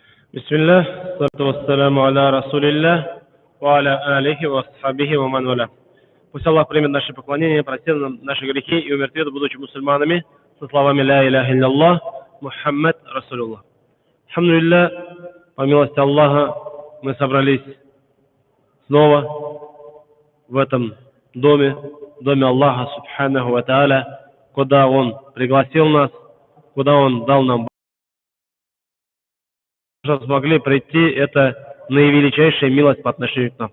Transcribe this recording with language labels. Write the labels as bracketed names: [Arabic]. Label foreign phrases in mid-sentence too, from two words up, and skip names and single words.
[Arabic] بسم الله، الصلاة والسلام على رسول الله، وعلى آله وأصحابه ومن والاه. [Russian] Пусть Аллах примет наши поклонения, простит нам наши грехи и умертвит, будучи мусульманами, со словами [Arabic] «لا إله إلا الله، محمد رسول الله». [Russian] Алхамдулилля, по милости Аллаха, мы собрались снова в этом доме Аллаха, [Arabic] سبحانه وتعالى, [Russian] куда Он пригласил нас, куда Он дал нам что смогли прийти, это наивеличайшая милость по отношению к нам.